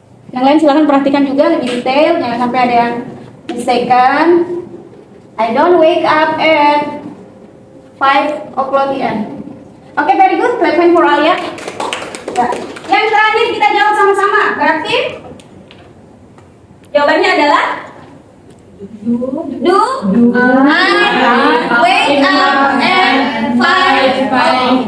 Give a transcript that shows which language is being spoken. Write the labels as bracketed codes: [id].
[id] Yang lain silahkan perhatikan juga lebih detail, jangan sampai ada yang mistaken. [en] I don't wake up at 5 o'clock p.m. [id] Oke, [en] very good. Clap hand for Alia. [id] Ya. Yang terakhir kita jawab sama-sama. Berarti jawabannya adalah [en] do I wake up at 5 o'clock.